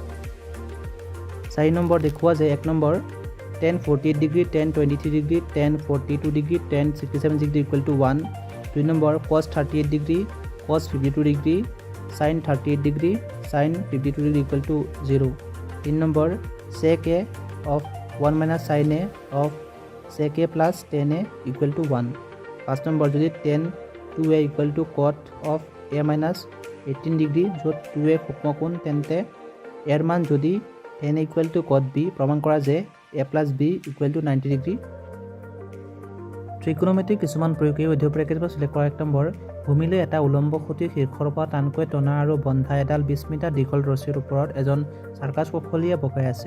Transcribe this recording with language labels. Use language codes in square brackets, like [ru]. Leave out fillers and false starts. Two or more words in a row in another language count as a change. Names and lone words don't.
[as] 4 নম্বৰ দেখুওৱা যে 1 নম্বৰ tan 48 ডিগ্ৰী tan 23 ডিগ্ৰী tan 42 ডিগ্ৰী tan 67 ডিগ্ৰী = 1। 2 নম্বৰ cos 38 ডিগ্ৰী cos 52 ডিগ্ৰী sin 38 ডিগ্ৰী sin 52 ডিগ্ৰী = 0। [en] 3 নম্বৰ sec A of 1 - sin A of sec A plus tan A = 1। [as] 5 নম্বৰ যদি [en] tan 2A = cot of A minus 18 [as] ডিগ্ৰী য'ত 2A সূক্ষ্মকোণ তেন্তে এৰ মান যদি [en] tan A = cot B [as] প্ৰমাণ কৰা যে [en] A plus B [as] = 90 ডিগ্ৰী। ত্ৰিকোণমিতিৰ কিছুমান প্ৰয়োগ এই অধ্যায়ৰ পৰা কেতিয়াবা চিলেক্ট কৰা। 1 নম্বৰ ভূমিলৈ এটা উলম্ব খুঁটি শীৰ্ষৰ পৰা টানকৈ টনা আৰু বন্ধা এডাল 20 মিটাৰ দীঘল ৰছীৰ ওপৰত এজন চাৰ্কাছ কৌশলীয়ে বগাই আছে।